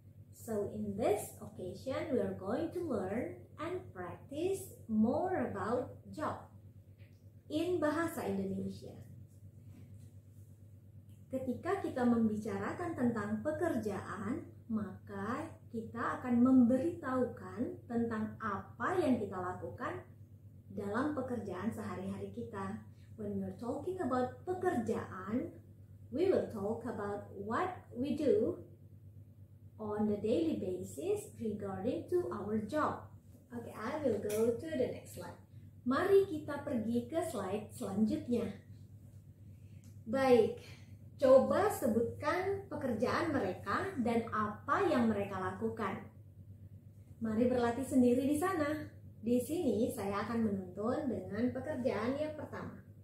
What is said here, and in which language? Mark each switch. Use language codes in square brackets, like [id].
[en] So, in this occasion, we are going to learn and practice more about job in Bahasa Indonesia. [id] Ketika kita membicarakan tentang pekerjaan, maka kita akan memberitahukan tentang apa yang kita lakukan dalam pekerjaan sehari-hari kita. [en] When we are talking about pekerjaan, we will talk about what we do on the daily basis regarding to our job. Okay, I will go to the next slide. [id] Mari kita pergi ke slide selanjutnya. Baik. Coba sebutkan pekerjaan mereka dan apa yang mereka lakukan. Mari berlatih sendiri di sana. Di sini saya akan menuntun dengan pekerjaan yang pertama.